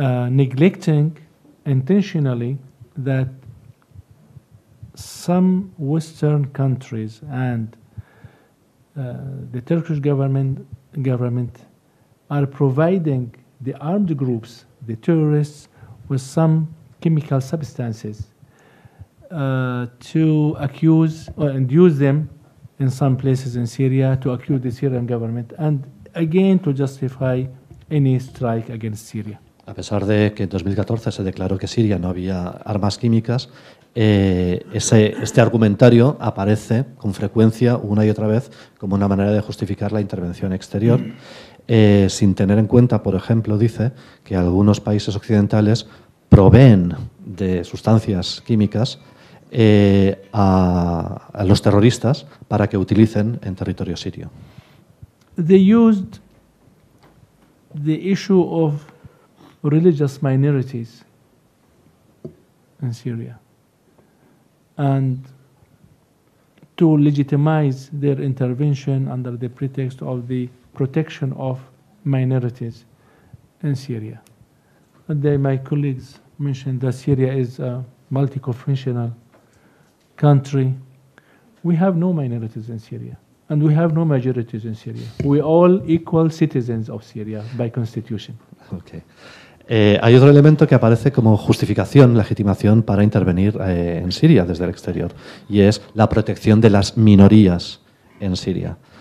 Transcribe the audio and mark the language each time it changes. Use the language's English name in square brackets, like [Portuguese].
[English] neglecting intentionally that some Western countries and the Turkish government are providing the armed groups, the terrorists, with some chemical substances to accuse and use them in some places in Syria to accuse the Syrian government and again to justify any strike against Syria. [Spanish] A pesar de que en 2014 se declaró que Siria no había armas químicas, este argumentario aparece con frecuencia una y otra vez como una manera de justificar la intervención exterior, sin tener en cuenta, por ejemplo, dice que algunos países occidentales proveen de sustancias químicas a los terroristas para que utilicen en territorio sirio. [English] They used the issue of religious minorities in Syria and to legitimize their intervention under the pretext of the protection of minorities in Syria. And my colleagues mentioned that Syria is a multi-confessional country. We have no minorities in Syria, and we have no majorities in Syria. We all equal citizens of Syria by constitution. Okay. [Spanish] Hay otro elemento que aparece como justificación, legitimación para intervenir en Siria desde el exterior, y es la protección de las minorías en Siria.